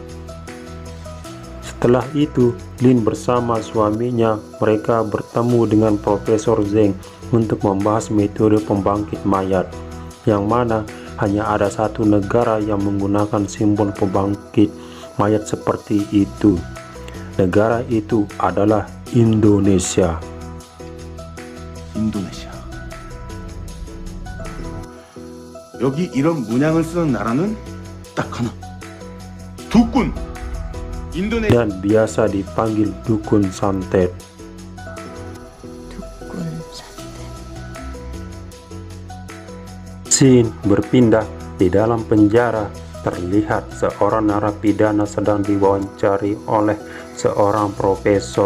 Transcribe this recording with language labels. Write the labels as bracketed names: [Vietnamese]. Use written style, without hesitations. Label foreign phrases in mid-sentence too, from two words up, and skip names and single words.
[Indonesian] Setelah itu, Lin bersama suaminya, mereka bertemu dengan Profesor Zeng untuk membahas metode pembangkit mayat, yang mana hanya ada satu negara yang menggunakan simbol pembangkit mayat seperti itu. Negara itu adalah Indonesia. [Korean] 인도네시아. 여기 이런 문양을 쓰는 나라는 딱 하나. 두꾼. [Indonesian] Dan biasa dipanggil dukun santet. Scene berpindah di dalam penjara. Terlihat seorang narapidana sedang diwawancari oleh seorang profesor.